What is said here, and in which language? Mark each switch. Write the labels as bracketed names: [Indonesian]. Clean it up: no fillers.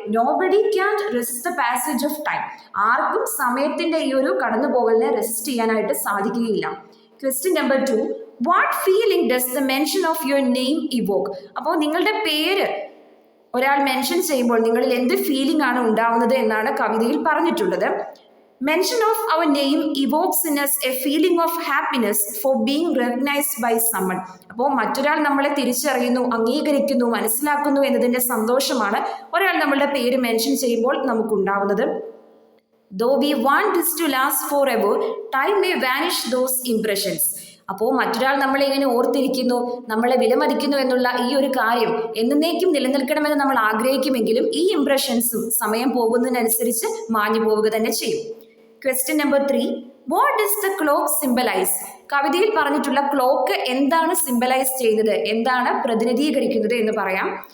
[English] Nobody can resist the passage of time. [Malayalam] ആർക്കും സമയത്തിന്റെ ഈ ഒരു കടന്നു പോകലിനെ റെസിസ്റ്റ് ചെയ്യാനായിട്ട് സാധിക്കുകയില്ല. Question number 2. [English] What feeling does the mention of your name evoke? [Malayalam] അപ്പോൾ നിങ്ങളുടെ പേര് ഒരാൾ മെൻഷൻ ചെയ്യുമ്പോൾ നിങ്ങളിൽ എന്ത് ഫീലിംഗ് ആണ് ഉണ്ടാവുന്നത് എന്നാണ് കവിതയിൽ പറഞ്ഞിട്ടുള്ളത്. [English] Mention of our name evokes in us a feeling of happiness for being recognized by someone. [Malayalam] അപ്പോൾ മറ്റൊരാൾ നമ്മളെ തിരിച്ചറിയുന്നു, അംഗീകരിക്കുന്നു, മനസ്സിലാക്കുന്നു എന്നതിൻ്റെ സന്തോഷമാണ് ഒരാൾ നമ്മളുടെ പേര് മെൻഷൻ ചെയ്യുമ്പോൾ നമുക്കുണ്ടാവുന്നത്. [English] Though we want this to last forever, time may vanish those impressions. [Malayalam] അപ്പോൾ മറ്റൊരാൾ നമ്മളെ ഇങ്ങനെ ഓർത്തിരിക്കുന്നു, നമ്മളെ വിലമതിക്കുന്നു എന്നുള്ള ഈ ഒരു കാര്യം എന്നേക്കും നിലനിൽക്കണമെന്ന് നമ്മൾ ആഗ്രഹിക്കുമെങ്കിലും ഈ ഇംപ്രഷൻസും സമയം പോകുന്നതിനനുസരിച്ച് മാഞ്ഞു പോവുക തന്നെ ചെയ്യും. Question number 3. [English] What does the clock symbolise? [Malayalam] കവിതയിൽ പറഞ്ഞിട്ടുള്ള ക്ലോക്ക് എന്താണ് സിംബലൈസ് ചെയ്യുന്നത്, എന്താണ് പ്രതിനിധീകരിക്കുന്നത് എന്ന് പറയാം.